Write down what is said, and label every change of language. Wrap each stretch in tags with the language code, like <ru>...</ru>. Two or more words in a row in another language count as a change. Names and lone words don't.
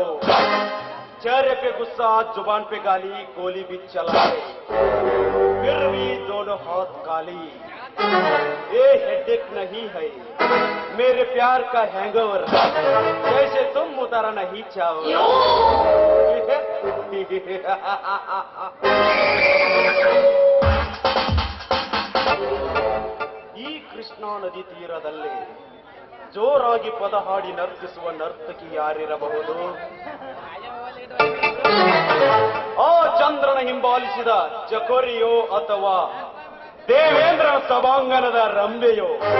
<hi>चेहरे पे गुस्सा, जुबान पे गाली, गोली भी चलाए फिर भी दोनों हाथ काली। ये हेडेक नहीं है मेरे प्यार का हैंगओवर, जैसे तुम उतारा नहीं चाहो।</hi> <kn>ಈ ಕೃಷ್ಣಾ ನದಿ ತೀರದಲ್ಲಿ ಜೋರಾಗಿ ಪದ ಹಾಡಿ ನರ್ತಿಸುವ ನರ್ತಕಿ ಯಾರಿರಬಹುದು? ಆ ಚಂದ್ರನ ಹಿಂಬಾಲಿಸಿದ ಚಕೋರಿಯೋ ಅಥವಾ ದೇವೇಂದ್ರನ ಸಭಾಂಗಣದ ರಂಬೆಯೋ?</kn>